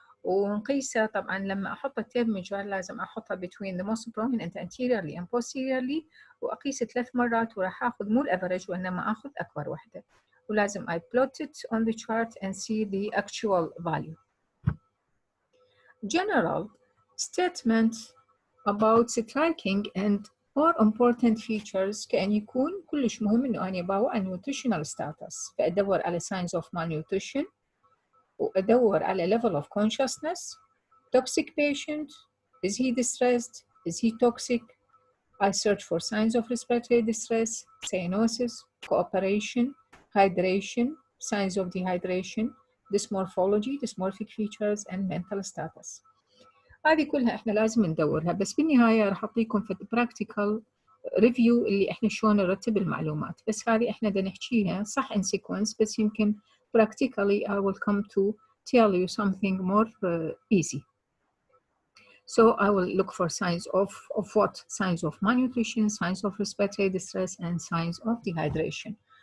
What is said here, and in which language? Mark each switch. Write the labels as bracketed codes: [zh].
[ar] ونقيسه طبعا لما أحط التيب ميجر لازم أحطها [en] between the most prominent anteriorly and posteriorly، [ar] وأقيس 3 مرات وراح أخذ مو الأفرج وإنما أخذ أكبر واحدة، ولازم [en] I plot it on the chart and see the actual value. General statement about striking and or important features [ar] كأن يكون كلش مهم إنه أنا أباوع [en] nutritional status، [ar] فأدور على [en] signs of malnutrition، [ar] وأدور على [en] level of consciousness. Toxic patient, is he distressed? Is he toxic? I search for signs of respiratory distress, cyanosis, cooperation, hydration, signs of dehydration, dysmorphology, dysmorphic features, and mental status. [ar] هذه كلها إحنا لازم ندورها، بس بالنهاية راح أعطيكم في [en] practical review [ar] اللي إحنا شلون نرتب المعلومات، بس هذه إحنا دا نحكيها صح [en] in sequence، [ar] بس يمكن practically [en] I will come to tell you something more easy. So I will look for signs of what? Signs of malnutrition, signs of respiratory distress, and signs of dehydration.